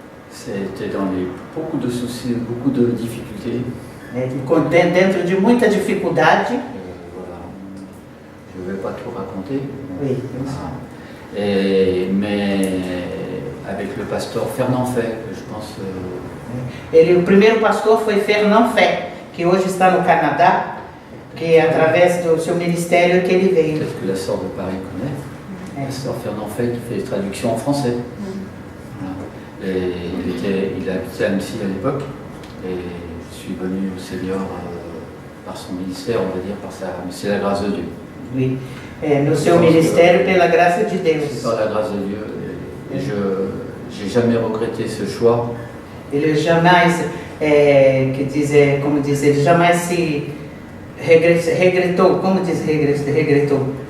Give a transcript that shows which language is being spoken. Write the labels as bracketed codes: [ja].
[fr] C'était dans beaucoup de soucis, beaucoup de difficultés. [pt] Dentro de muita dificuldade. [fr] Voilà. Je ne vais pas tout raconter. Oui. Mais avec le pasteur Fernand Fay, que je pense. [pt] O primeiro pastor foi Fernand Fay, que hoje está no Canadá, que através do seu ministério que ele veio. [fr] Peut-être que la sœur de Paris connaît. La sœur Fernand Fay qui fait des traductions en français. Et il habitait à Annecy à l'époque, et je suis venu au Seigneur par son ministère, on va dire, mais c'est la grâce de Dieu. Oui, [pt] no seu ministério pela graça de Deus. [fr] C'est par la grâce de Dieu, et je n'ai jamais regretté ce choix. [pt] Ele jamais, ele jamais se regretou, como diz regretou?